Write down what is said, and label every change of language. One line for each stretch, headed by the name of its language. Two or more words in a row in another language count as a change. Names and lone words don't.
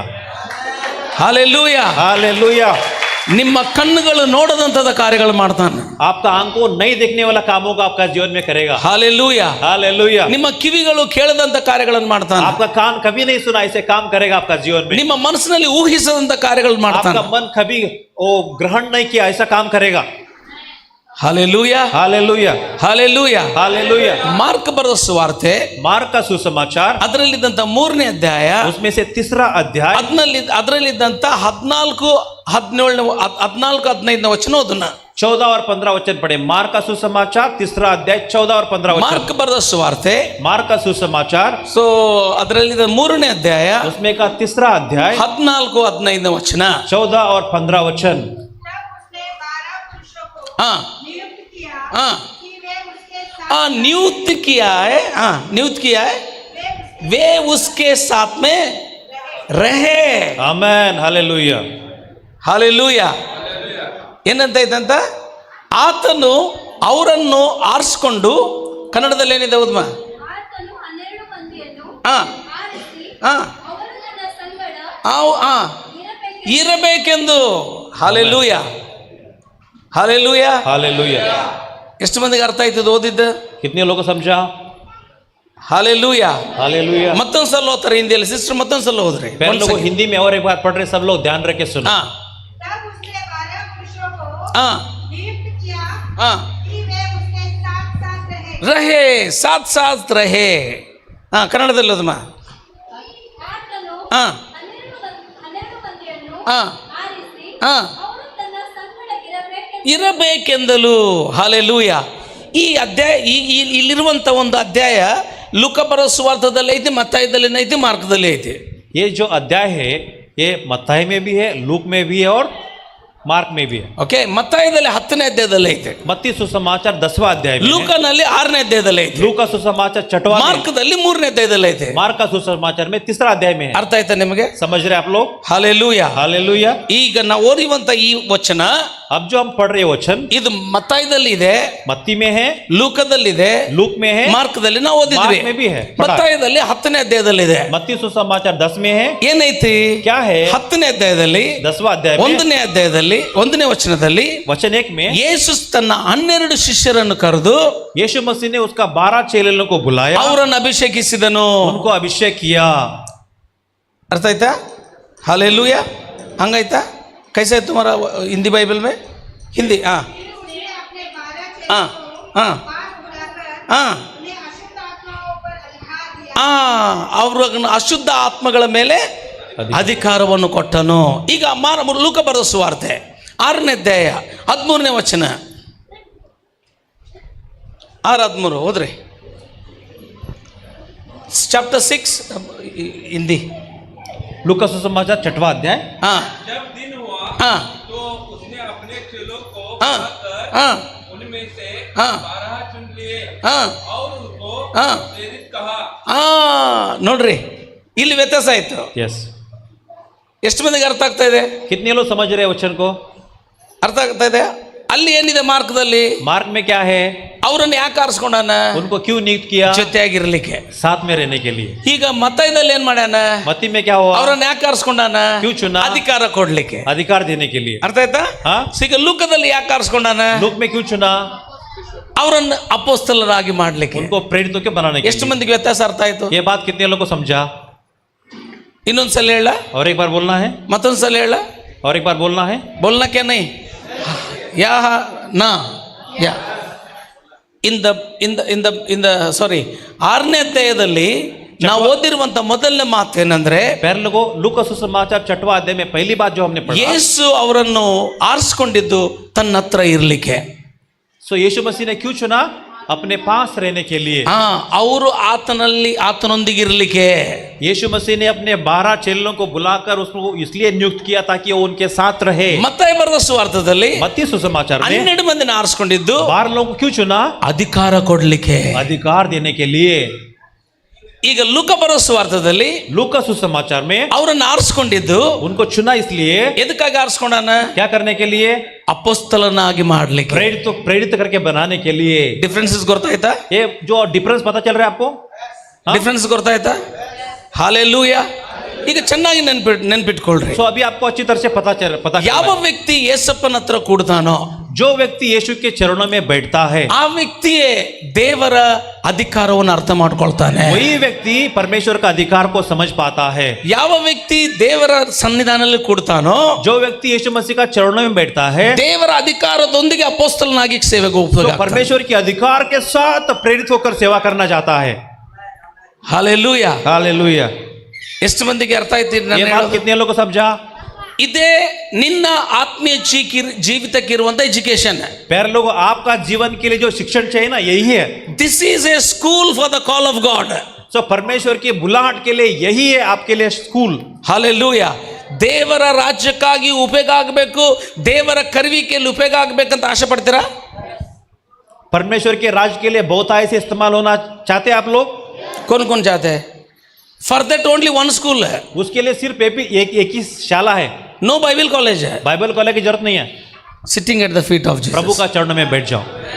Kannada: ಹಲ್ಲೆಲೂಯಾ.
Hindi: हालेलुया.
Kannada: ನಿಮ್ಮ ಕಣ್ಣುಗಳು ನೋಡದಂತದ ಕಾರ್ಯಗಳು ಮಾಡ್ತಾನೆ.
Hindi: आपका आंख को नहीं देखने वाला कामों को आपका जीवन में करेगा.
Kannada: ಹಲ್ಲೆಲೂಯಾ.
Hindi: हालेलुया.
Kannada: ನಿಮ್ಮ ಕಿವಿಗಳು ಕೇಳದಂತ ಕಾರ್ಯಗಳನ್ನು ಮಾಡ್ತಾನೆ.
Hindi: आपका कान कभी नहीं सुना ऐसे काम करेगा आपका जीवन में.
Kannada: ನಿಮ್ಮ ಮನಸ್ಸಿನಲ್ಲಿ ಊಹಿಸದಂತ ಕಾರ್ಯಗಳು ಮಾಡ್ತಾನೆ.
Hindi: आपका मन कभी वो ग्रहण नहीं किया ऐसा काम करेगा.
Kannada: ಹಲ್ಲೆಲೂಯಾ,
Hindi: हालेलुया.
Kannada: ಹಲ್ಲೆಲೂಯಾ.
Hindi: हालेलुया.
Kannada: ಮಾರ್ಕ್ ಬರೆದ ಸುವಾರ್ತೆ
Hindi: मार्क का सुसमाचार,
Kannada: ಅದರಲ್ಲಿದ್ದಂತ 3ನೇ ಅಧ್ಯಾಯ,
Hindi: उसमें से 3रा अध्याय,
Kannada: ಅದರಲ್ಲಿದ್ದಂತ 14 14-15 ವಚನ ಓದೋಣ.
Hindi: 14 और 15 वचन पढ़े। मार्क का सुसमाचार 3 अध्याय 14 और 15 वचन।
Kannada: ಮಾರ್ಕ್ ಬರೆದ ಸುವಾರ್ತೆ,
Hindi: मार्क का सुसमाचार
Kannada: ಸೊ ಅದರಲ್ಲಿ 3ನೇ ಅಧ್ಯಾಯ
Hindi: उसमें का 3 अध्याय
Kannada: 14-15 ವಚನ.
Hindi: 14 और 15 वचन। तब उसने 12 पुरुषों को ಹಾ नियुक्त किया ಹಾ कि वे उसके साथ नियुक्त किया है, हाँ नियुक्त किया है, वे उसके साथ में रहे. आमेन, हालेलुया।
Kannada: ಹಾಲೆಲೂಯ. ಏನಂತ ಇದಂತ, ಆತನು ಅವರನ್ನು ಆರಿಸ್ಕೊಂಡು, ಕನ್ನಡದಲ್ಲಿ ಏನಿದೆ ಓದ್ಮ, ಆತನು 12 ಮಂದಿಯನ್ನು ಹಾ ಆರಿಸಿ ಹಾ ಅವರು ತನ್ನ ಸಂಗಡ ಇರಬೇಕೆಂದು. ಹಾಲೆಲೂಯ, ಹಾಲೆಲೂಯ.
Hindi: हालेलुया।
Kannada: ಎಷ್ಟು ಮಂದಿಗೆ ಅರ್ಥ ಆಯ್ತದ ಓದಿದ್ದ?
Hindi: कितने लोगों को समझा?
Kannada: ಹಾಲೆಲೂಯ.
Hindi: हालेलुया।
Kannada: ಮತ್ತೊಂದ್ಸಲ ಓದ್ತಾರೆ ಹಿಂದಿಯಲ್ಲಿ, ಸಿಸ್ಟರ್ ಮತ್ತೊಂದ್ಸಲ ಓದ್ರಿ.
Hindi: पहले लोग हिंदी में और एक बार पढ़ रहे, सब लोग ध्यान रख के सुनो। ಹಾ तब उसने 12 पुरुषों को ಹಾ नियुक्त किया ಹಾ कि वे उसके साथ साथ रहे रहे, साथ साथ रहे.
Kannada: ಹಾ ಕನ್ನಡದಲ್ಲಿ ಓದಮ್ಮ. ಆತನು ಹಾ 12 ಮಂದಿಯನ್ನು ಹಾ ಆರಿಸಿ ಹಾ ಅವರು ತನ್ನ ಸಂಗಡ ಇರಬೇಕೆಂದಲು. ಹಾಲೆಲೂಯ. ಈ ಅಧ್ಯಾಯ ಇಲ್ಲಿರುವಂಥ ಒಂದು ಅಧ್ಯಾಯ ಲೂಕ ಬರೋ ಸುವಾರ್ಥದಲ್ಲಿ ಐತಿ, ಮತ್ತಾಯದಲ್ಲಿ ಐತಿ, ಮಾರ್ಕದಲ್ಲಿ ಐತಿ.
Hindi: ये जो अध्याय है ये मत्ताई में भी है, लूक में भी है और मार्क में भी है।
Kannada: ಓಕೆ, ಮತ್ತಾಯದಲ್ಲಿ 10ನೇ ಅಧ್ಯಾಯದಲ್ಲಿ ಐತೆ,
Hindi: मत्ती सुसमाचार 10वां अध्याय में है।
Kannada: ಲೂಕನಲ್ಲಿ 6ನೇ ಅಧ್ಯಾಯದಲ್ಲಿ ಐತೆ,
Hindi: लूक का सुसमाचार 6वां में है।
Kannada: ಮಾರ್ಕದಲ್ಲಿ 3ನೇ ಅಧ್ಯಾಯದಲ್ಲಿ ಐತೆ.
Hindi: मार्क का सुसमाचार में 3 अध्याय में है।
Kannada: ಅರ್ಥ ಆಯ್ತಾ ನಿಮಗೆ?
Hindi: समझ रहे आप लोग?
Kannada: ಹಾಲೆಲೂಯ.
Hindi: हालेलुया।
Kannada: ಈಗ ನಾವು ಓದಿರುವಂತ ಈ ವಚನ,
Hindi: अब जो हम पढ़ रहे वचन
Kannada: ಇದು ಮತ್ತಾಯದಲ್ಲಿ ಇದೆ,
Hindi: मत्ती में है,
Kannada: ಲೂಕದಲ್ಲಿದೆ,
Hindi: लूक में है,
Kannada: ಮಾರ್ಕದಲ್ಲಿ ನಾವು ಓದಿದ್ವಿ.
Hindi: ಮಾರ್ಕ್ में भी है, पढ़ा।
Kannada: ಮತ್ತಾಯದಲ್ಲಿ 10ನೇ ಅಧ್ಯಾಯದಲ್ಲಿ ಇದೆ.
Hindi: मत्ती सुसमाचार 10 में है।
Kannada: ಏನೈತಿ?
Hindi: क्या है?
Kannada: 10ನೇ ಅಧ್ಯಾಯದಲ್ಲಿ
Hindi: 10वां अध्याय में
Kannada: 1ನೇ ಅಧ್ಯಾಯದಲ್ಲಿ 1ನೇ ವಚನದಲ್ಲಿ
Hindi: वचन 1 में
Kannada: ಯೇಸು ತನ್ನ 12 ಶಿಷ್ಯರನ್ನು ಕರೆದು
Hindi: यीशु मसीह ने उसका 12 चेलों को बुलाया,
Kannada: ಅವರನ್ನು ಅಭಿಷೇಕಿಸಿದನು.
Hindi: उनको अभिषेक किया।
Kannada: ಅರ್ಥ ಆಯ್ತಾ? ಹಾಲೆಲೂಯ. ಹಂಗಾಯ್ತಾ?
Hindi: कैसे है तुम्हारा हिंदी बाइबल में? हिंदी हाँ उसने अपने 12 हाँ चेलों को हाँ पास बुलाकर हाँ उन्हें अशुद्ध आत्माओं पर अधिकार दिया
Kannada: ಅವ್ರನ್ನ ಅಶುದ್ಧ ಆತ್ಮಗಳ ಮೇಲೆ ಅಧಿಕಾರವನ್ನು ಕೊಟ್ಟನು. ಈಗ ಲೂಕ ಬರೆದ ಸುವಾರ್ತೆ 6ನೇ ಅಧ್ಯಾಯ 13ನೇ ವಚನ, 6:13 ಹೋದ್ರಿ. ಚಾಪ್ಟರ್ 6 ಹಿಂದಿ.
Hindi: लूका सुसमाचार 6वां अध्याय। हाँ जब दिन हुआ हाँ तो उसने अपने चेलों को हाँ बुलाकर हाँ उनमें से हाँ 12 चुन लिए हाँ और उनको हाँ प्रेरित कहा।
Kannada: ನೋಡ್ರಿ, ಇಲ್ಲಿ ವ್ಯತ್ಯಾಸ ಆಯ್ತು.
Hindi: यस,
Kannada: ಎಷ್ಟು ಮಂದಿಗೆ ಅರ್ಥ ಆಗ್ತಾ ಇದೆ?
Hindi: कितने लोग समझ रहे हैं वचन को?
Kannada: ಅರ್ಥ ಆಗ್ತಾ ಇದೆ? ಅಲ್ಲಿ ಏನಿದೆ ಮಾರ್ಕದಲ್ಲಿ?
Hindi: मार्क में क्या है?
Kannada: ಅವರನ್ನು ಯಾಕೆ ಆರಿಸ್ಕೊಂಡಾನ?
Hindi: उनको क्यों नियुक्त किया?
Kannada: ಜೊತೆಯಾಗಿರ್ಲಿಕ್ಕೆ.
Hindi: साथ में रहने के लिए।
Kannada: ಈಗ ಮತ್ತಾಯದಲ್ಲಿ ಏನ್ ಮಾಡ್ಯಾನ?
Hindi: मत्ती में क्या हुआ?
Kannada: ಅವರನ್ನು ಯಾಕೆ ಆರಿಸ್ಕೊಂಡಾನ?
Hindi: क्यों चुना?
Kannada: ಅಧಿಕಾರ ಕೊಡ್ಲಿಕ್ಕೆ.
Hindi: अधिकार देने के लिए।
Kannada: ಅರ್ಥ ಆಯ್ತಾ?
Hindi: हाँ?
Kannada: ಈಗ ಲೂಕದಲ್ಲಿ ಯಾಕೆ ಆರಿಸ್ಕೊಂಡಾನ?
Hindi: लूक में क्यों चुना?
Kannada: ಅವರನ್ನು ಅಪೋಸ್ತಲರಾಗಿ ಮಾಡ್ಲಿಕ್ಕೆ.
Hindi: उनको प्रेरितों के बनाने के
Kannada: ಎಷ್ಟು
Hindi: लिए।
Kannada: ಮಂದಿಗೆ ವ್ಯತ್ಯಾಸ ಅರ್ಥ ಆಯ್ತು?
Hindi: ये बात कितने लोगों को समझा?
Kannada: ಇನ್ನೊಂದ್ಸಲ ಹೇಳ,
Hindi: और एक बार बोलना है,
Kannada: ಮತ್ತೊಂದ್ಸಲ ಹೇಳ.
Hindi: और एक बार बोलना है। बोलना क्या नहीं? या ना या
Kannada: ಇಂದ ಸಾರಿ 6ನೇ ಅಧ್ಯಾಯದಲ್ಲಿ ನಾವು ಓದಿರುವಂತ ಮೊದಲನೇ ಮಾತು ಏನಂದ್ರೆ,
Hindi: पहले लोगों लूका सुसमाचार 6वां अध्याय में पहली बात जो हमने पढ़ा,
Kannada: ಯೇಸು ಅವರನ್ನು ಆರಿಸ್ಕೊಂಡಿದ್ದು ತನ್ನ ಹತ್ರ ಇರ್ಲಿಕ್ಕೆ.
Hindi: सो यीशु मसीह ने क्यों चुना? अपने पास रहने के लिए।
Kannada: ಅವರು ಆತನೊಂದಿಗೆ ಇರ್ಲಿಕ್ಕೆ.
Hindi: यीशु मसीह ने अपने 12 चेलों को बुलाकर उसको इसलिए नियुक्त किया ताकि वो उनके साथ रहे।
Kannada: ಮತ್ತಾಯ ಬರೆದ ಸುವಾರ್ತೆಯಲ್ಲಿ
Hindi: मत्ती सुसमाचार में
Kannada: 12 ಮಂದಿನ ಆರಿಸ್ಕೊಂಡಿದ್ದು
Hindi: 12 लोगों को क्यों चुना?
Kannada: ಅಧಿಕಾರ ಕೊಡ್ಲಿಕ್ಕೆ.
Hindi: अधिकार देने के लिए।
Kannada: ಈಗ ಲೂಕ ಬರೋ ಸುವಾರ್ತೆಯಲ್ಲಿ
Hindi: लूका सुसमाचार में
Kannada: ಅವರನ್ನು ಆರಿಸ್ಕೊಂಡಿದ್ದು
Hindi: उनको चुना इसलिए,
Kannada: ಎದಕ್ಕಾಗಿ ಆರಿಸ್ಕೊಂಡಾನ?
Hindi: क्या करने के लिए?
Kannada: ಅಪೋಸ್ತಲನಾಗಿ ಮಾಡ್ಲಿಕ್ಕೆ.
Hindi: प्रेरित करके बनाने के लिए।
Kannada: ಡಿಫ್ರೆನ್ಸಸ್ ಗೊತ್ತಾಯ್ತಾ?
Hindi: ये जो डिफरेंस पता चल रहा है आपको? हाँ?
Kannada: ಡಿಫ್ರೆನ್ಸ್ ಗೊತ್ತಾಯ್ತಾ? ಹಾಲೆಲೂಯ. ಈಗ ಚೆನ್ನಾಗಿ ನೆನ್ಪಿಟ್ಕೊಳ್ರಿ.
Hindi: सो अभी आपको अच्छी तरह से पता चल
Kannada: ಯಾವ
Hindi: रहा है।
Kannada: ವ್ಯಕ್ತಿ ಯೇಸಪ್ಪನ ಹತ್ರ ಕೂಡ್ತಾನೋ,
Hindi: जो व्यक्ति यीशु के चरणों में बैठता है,
Kannada: ಆ ವ್ಯಕ್ತಿಯೇ ದೇವರ ಅಧಿಕಾರವನ್ನು ಅರ್ಥ ಮಾಡ್ಕೊಳ್ತಾನೆ.
Hindi: वही व्यक्ति परमेश्वर का अधिकार को समझ पाता है।
Kannada: ಯಾವ ವ್ಯಕ್ತಿ ದೇವರ ಸನ್ನಿಧಾನದಲ್ಲಿ ಕೂಡ್ತಾನೋ,
Hindi: जो व्यक्ति यीशु मसीह का चरणों में बैठता है,
Kannada: ದೇವರ ಅಧಿಕಾರದೊಂದಿಗೆ ಅಪೋಸ್ತಲನಾಗಿ ಸೇವೆಗೆ
Hindi: तो
Kannada: ಉಪಯೋಗ.
Hindi: परमेश्वर के अधिकार के साथ प्रेरित होकर सेवा करना चाहता है।
Kannada: ಹಾಲೆಲೂಯ.
Hindi: हालेलुया।
Kannada: ಎಷ್ಟು ಮಂದಿಗೆ ಅರ್ಥ ಆಯ್ತು?
Hindi: ये बात कितने लोगों को समझा?
Kannada: ಇದೇ ನಿನ್ನ ಆತ್ಮೀಯ ಜೀವಿತಕ್ಕಿರುವಂತ ಎಜುಕೇಶನ್.
Hindi: प्यारे लोगों, आपका जीवन के लिए जो शिक्षण चाहिए ना, यही है.
English: This is a school for the call of God.
Hindi: सो परमेश्वर की बुलाहट के लिए यही है आपके लिए स्कूल.
Kannada: ಹಲ್ಲೆಲೂಯಾ. ದೇವರ ರಾಜ್ಯಕ್ಕಾಗಿ ಉಪಯೋಗ ಆಗಬೇಕು, ದೇವರ ಕರುವಿಕೆಯಲ್ಲಿ ಉಪಯೋಗ ಆಗಬೇಕಂತ ಆಸೆ ಪಡ್ತೀರಾ?
Hindi: परमेश्वर के राज के लिए बहुतायत से इस्तेमाल होना चाहते हैं आप लोग? कौन चाहते हैं?
English: For that only one
Hindi: स्कूल है. उसके लिए सिर्फ एक ही शाला है.
English: No Bible college है.
Hindi: बाइबल कॉलेज की जरूरत नहीं है.
English: Sitting at the feet of Jesus.
Hindi: प्रभु का चरण में बैठ जाओ.